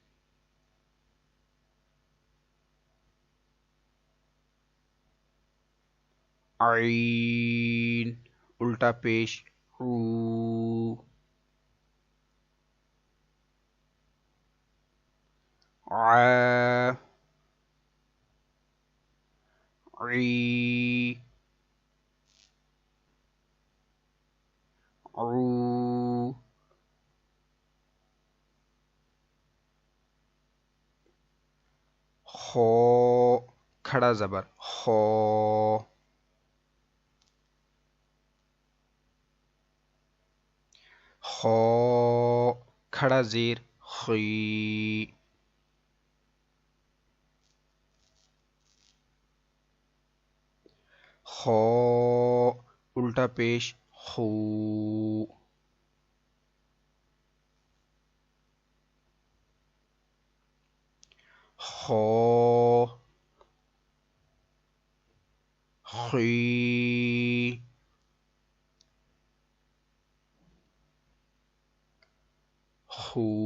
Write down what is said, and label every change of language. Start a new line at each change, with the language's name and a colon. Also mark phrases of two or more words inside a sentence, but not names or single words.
Urdu: عین الٹا پیش عو، ع، عی، عو. خو کھڑا زبر خو، خو کھڑا زیر خی، خو الٹا پیش خو، خو خی، خو.